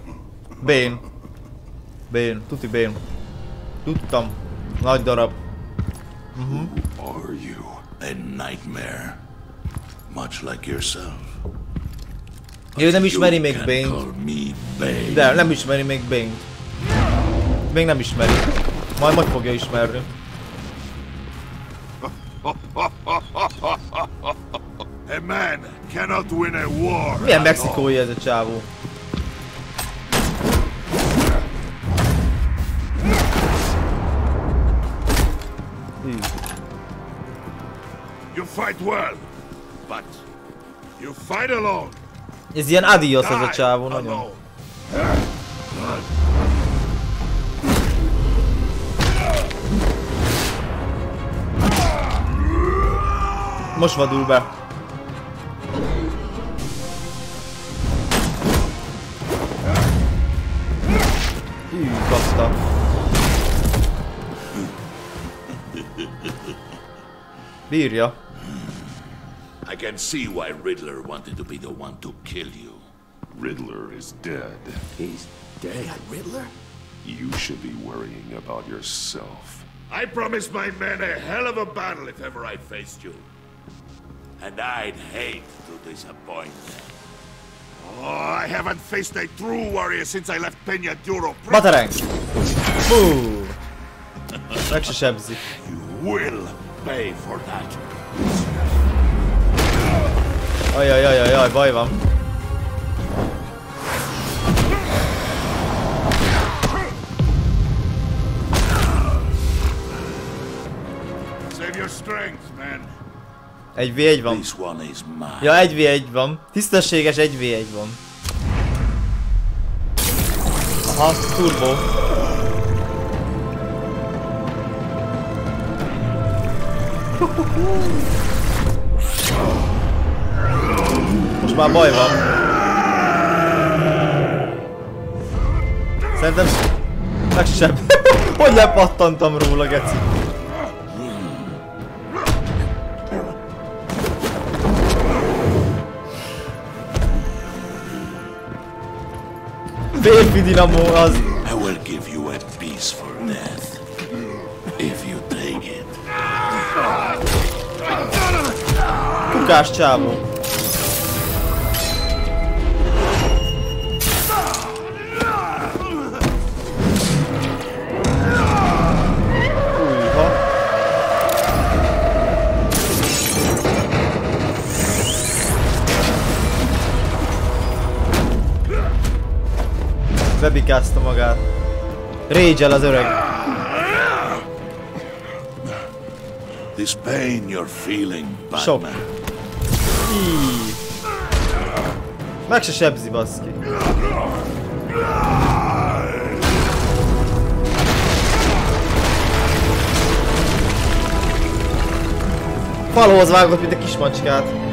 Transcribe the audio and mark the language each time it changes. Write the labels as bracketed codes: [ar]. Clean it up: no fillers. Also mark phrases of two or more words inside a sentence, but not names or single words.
[hu] Bane. Bane, tuti Bane. Tudtam. Nagy darab. [en] Who are you? A nightmare. Much like yourself. [hu] Ő nem ismeri még Bane-t. De nem ismeri még Bane-t. Még nem ismeri. Majd fogja ismerni. [en] A man cannot win a war. [hu] Milyen mexikói ez a csávó? [en] You fight well, but you fight alone. [hu] Ez ilyen adios ez a csávó, nagyon. Most vadul be. Kapta. Bírja. [en] I can see why Riddler wanted to be the one to kill you. Riddler is dead. He's dead. Riddler? You should be worrying about yourself. I promised my men a hell of a battle if ever I faced you. And I'd hate to disappoint them. Oh, I haven't faced a true warrior since I left Peña Duro. [hu] Batarang! Bú! Meg se sebzi. [en] You will pay for that. [hu] Ajajajajaj, baj van. [en] Save your strength, man. [hu] 1v1 van. Ja, 1v1 van. Tisztességes 1v1 van. Aha, turbo. Most már baj van. Szerintem meg sem. Hogy lepattantam róla, geci? Férfi dinamó az. [en] I will give you a piece for death. If you take it. [hu] Kukás csávó. Újha. Bebikázta magát. Rage-el az öreg. [en] This pain you're feeling, [hu] Sok. Batman. Meg se sebzi, baszki. Falóhoz vágott, mint a kismacskát.